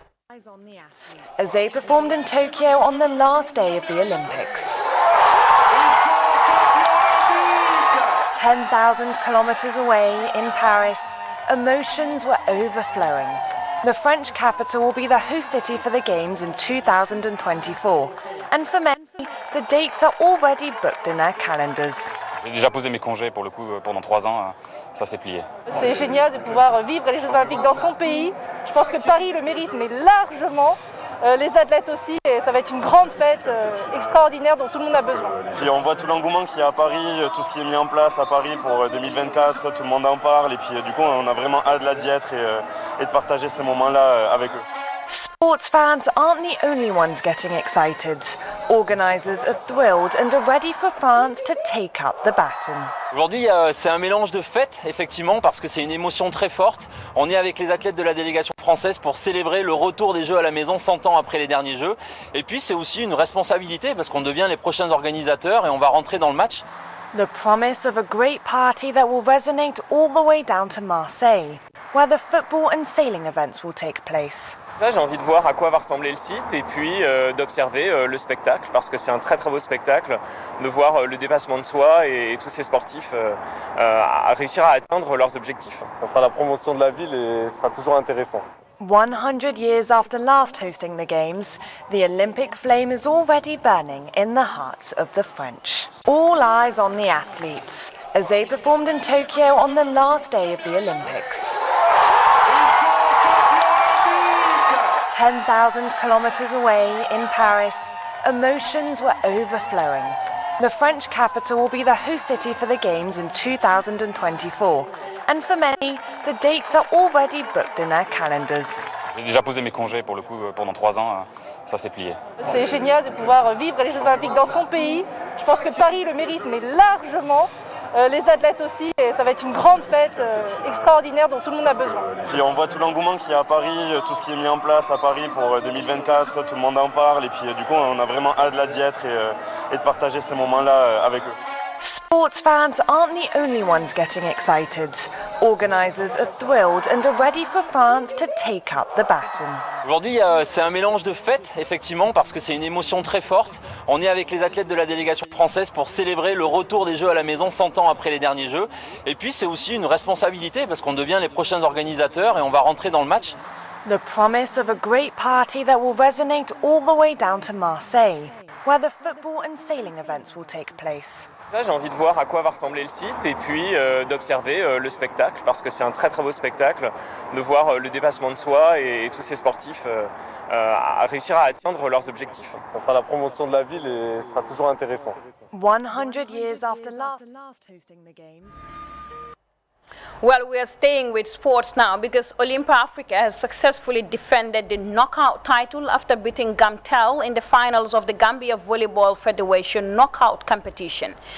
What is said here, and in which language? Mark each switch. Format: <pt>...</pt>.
<en>As they performed in Tokyo on the last day of the Olympics. 10,000 kilometers away in Paris, emotions were overflowing. The French capital will be the host city for the Games in 2024. And for many, the dates are already booked in their calendars.</en> <fr>J'ai déjà posé mes congés pour le coup pendant 3 ans, ça s'est plié. C'est génial de pouvoir vivre les Jeux Olympiques dans son pays. Je pense que Paris le mérite, mais largement. Les athlètes aussi, et ça va être une grande fête extraordinaire dont tout le monde a besoin. Puis on voit tout l'engouement qu'il y a à Paris, tout ce qui est mis en place à Paris pour 2024, tout le monde en parle et puis du coup on a vraiment hâte d'y être et de partager ces moments-là avec eux.</fr> <en>Sports fans aren't the only ones getting excited. Organisers are thrilled and are ready for France to take up the baton.</en> <fr>Aujourd'hui, c'est un mélange de fête, effectivement, parce que c'est une émotion très forte. On est avec les athlètes de la délégation française pour célébrer le retour des Jeux à la maison 100 ans après les derniers Jeux. Et puis, c'est aussi une responsabilité parce qu'on devient les prochains organisateurs et on va rentrer dans le match.</fr> <en>The promise of a great party that will resonate all the way down to Marseille, where the football and sailing events will take place.</en> <fr>Là, j'ai envie de voir à quoi va ressembler le site et puis d'observer le spectacle parce que c'est un très très beau spectacle, de voir le dépassement de soi et tous ces sportifs à réussir à atteindre leurs objectifs. Ça fera la promotion de la ville et ce sera toujours intéressant.</fr> <en>100 years after last hosting the Games, the Olympic flame is already burning in the hearts of the French. All eyes on the athletes as they performed in Tokyo on the last day of the Olympics. 10,000 kilometers away in Paris, emotions were overflowing. The French capital will be the host city for the Games in 2024. And for many, the dates are already booked in their calendars.</en> <fr>J'ai déjà posé mes congés pour le coup pendant 3 ans, ça s'est plié. C'est génial de pouvoir vivre les Jeux Olympiques dans son pays. Je pense que Paris le mérite, mais largement. Les athlètes aussi, et ça va être une grande fête extraordinaire dont tout le monde a besoin. Puis on voit tout l'engouement qu'il y a à Paris, tout ce qui est mis en place à Paris pour 2024, tout le monde en parle et puis du coup on a vraiment hâte d'y être et de partager ces moments-là avec eux.</fr> <en>Sports fans aren't the only ones getting excited. Organisers are thrilled and are ready for France to take up the baton.</en> <fr>Aujourd'hui, c'est un mélange de fête, effectivement, parce que c'est une émotion très forte. On est avec les athlètes de la délégation française pour célébrer le retour des Jeux à la maison 100 ans après les derniers Jeux. Et puis, c'est aussi une responsabilité parce qu'on devient les prochains organisateurs et on va rentrer dans le match.</fr> <en>The promise of a great party that will resonate all the way down to Marseille, where the football and sailing events will take place.</en> <fr>Là, j'ai envie de voir à quoi va ressembler le site et puis d'observer le spectacle parce que c'est un très très beau spectacle, de voir le dépassement de soi et tous ces sportifs à réussir à atteindre leurs objectifs. Ça fera la promotion de la ville et ce sera toujours intéressant.</fr> <en>100 years after last hosting the Games. Well, we are staying with sports now because Olympa Africa has successfully defended the knockout title after beating Gamtel in the finals of the Gambia Volleyball Federation knockout competition.</en>